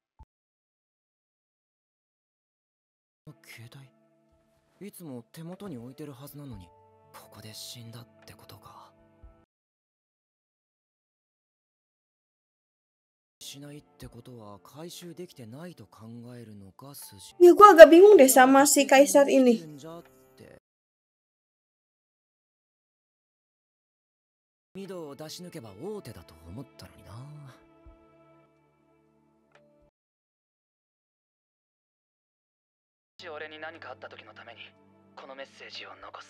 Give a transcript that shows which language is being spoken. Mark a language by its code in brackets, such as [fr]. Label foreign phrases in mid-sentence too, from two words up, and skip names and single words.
[ja] 携帯いつも手元に置いてるはずなのにここで死んだってことか。しないってことは回収できてないと考えるのか筋。 [id] Ya gue agak bingung deh sama si Kaisar ini. [ja] ミドを出し抜けば大手だと思ったのにな。俺に何かあった時のためにこのメッセージを残す。